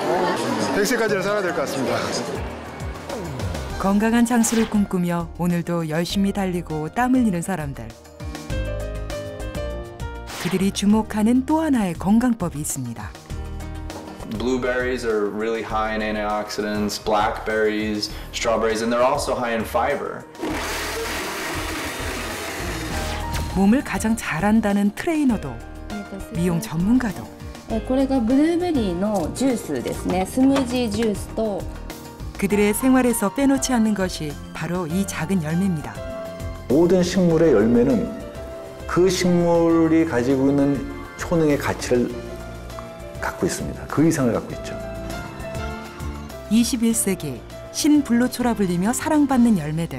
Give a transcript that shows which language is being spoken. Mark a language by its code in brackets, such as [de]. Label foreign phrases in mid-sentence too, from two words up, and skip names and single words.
[ko] 100세까지는 살아야 될 것 같습니다. 건강한 장수를 꿈꾸며 오늘도 열심히 달리고 땀 흘리는 사람들. 그들이 주목하는 또 하나의 건강법이 있습니다. [en] Blueberries are really high in antioxidants, blackberries, strawberries, and they're also high in fiber. [ko] 몸을 가장 잘한다는 트레이너도 미용 전문가도 [ja] これがブルーベリーのジュースですね。スムージージュースと [ko] 그들의 생활에서 빼놓지 않는 것이 바로 이 작은 열매입니다. 모든 식물의 열매는 그 식물이 가지고 있는 효능의 가치를 갖고 있습니다. 그 이상을 갖고 있죠. 21세기 신불로초라 불리며 사랑받는 열매들.